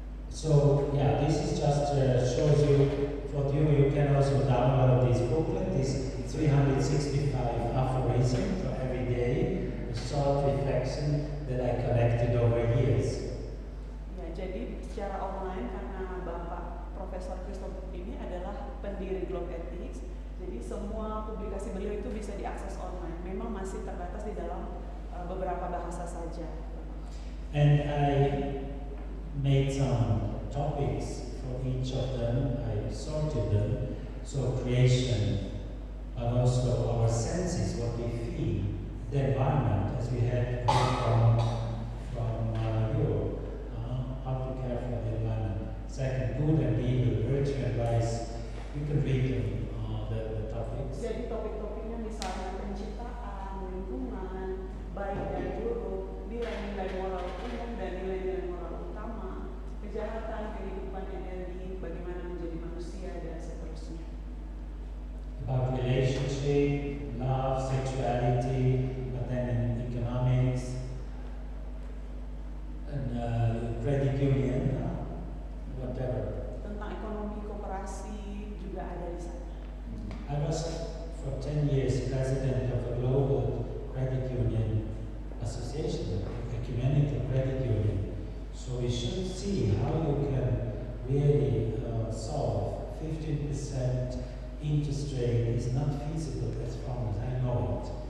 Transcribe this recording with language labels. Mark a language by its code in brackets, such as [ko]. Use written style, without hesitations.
[en] So yeah, this is just shows you. For you can also download this booklet. This 365 aphorisms for every day, a short reflection that I collected over years. [id] Ya, jadi secara online karena Bapak Profesor Christopher ini adalah pendiri Globe Ethics, jadi semua publikasi beliau itu bisa diakses online. Memang masih terbatas di dalam beberapa bahasa saja. [en] And I made some topics for each of them. I sorted them. So creation, but also our senses, what we feel, the environment, as we had from Europe, how to care for the environment. Second, good and evil, virtue and vice. You can read them, the topics. [id] Jadi topik-topiknya misalnya penciptaan, lingkungan, baik dan buruk, nilai-nilai moral umum dan nilai-nilai moral utama, kejahatan, kehidupan energi, bagaimana menjadi manusia dan seterusnya. [en] About relationship, love, sexuality, but then in economics, and credit union, whatever. [id] Tentang ekonomi koperasi juga ada di sana. [en] I was for 10 years president of a global credit union association, ecumenical credit union. So we should see how you can really solve 15% interest rate is not feasible as far as I know it.